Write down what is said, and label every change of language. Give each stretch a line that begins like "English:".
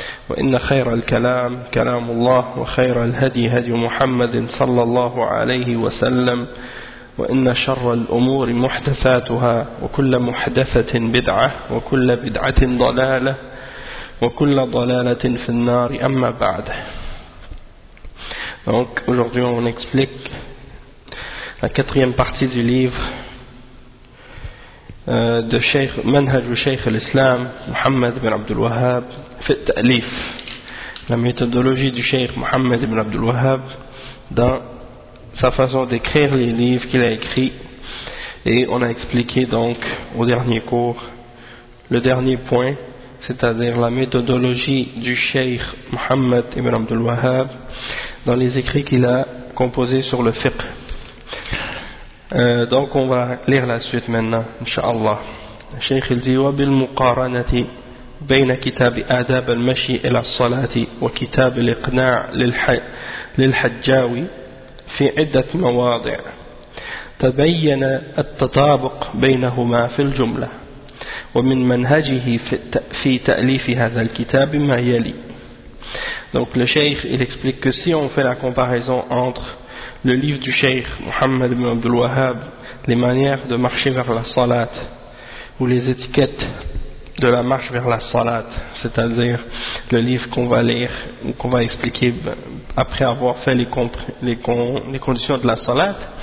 Arabic: وإن خير الكلام كلام الله وخير الهدي هدي محمد صلى الله عليه وسلم وإن شر الأمور محدثاتها وكل محدثة بدعة وكل بدعة ضلالة وكل ضلالة في النار أما بعد.
French: Donc aujourd'hui on explique la quatrième partie du livre de Sheikh Manhaj ou Sheikh al-Islam Muhammad ibn Abdul Wahhab fait ta'lif, la méthodologie du Sheikh Muhammad ibn Abdul Wahhab dans sa façon d'écrire les livres qu'il a écrits. Et on a expliqué donc au dernier cours le dernier point, c'est-à-dire la méthodologie du Sheikh Muhammad ibn Abdul Wahhab dans les écrits qu'il a composés sur le fiqh. Donc on va lire la suite maintenant, inshallah. Sheikh il dit:
Arabic: wabil muqaranati بين كتاب آداب المشي إلى الصلاة وكتاب الإقناع للحجاوي في عدة مواضع تبين التطابق بينهما في الجملة ومن منهجه في تأليف هذا الكتاب ما يلي.
French: Donc le Cheikh il explique que si on fait la comparaison entre le livre du Cheikh Muhammad ibn Abdul Wahhab, les manières de marcher vers la salat ou les étiquettes de la marche vers la salat, c'est-à-dire le livre qu'on va lire ou qu'on va expliquer après avoir fait les conditions de la salat.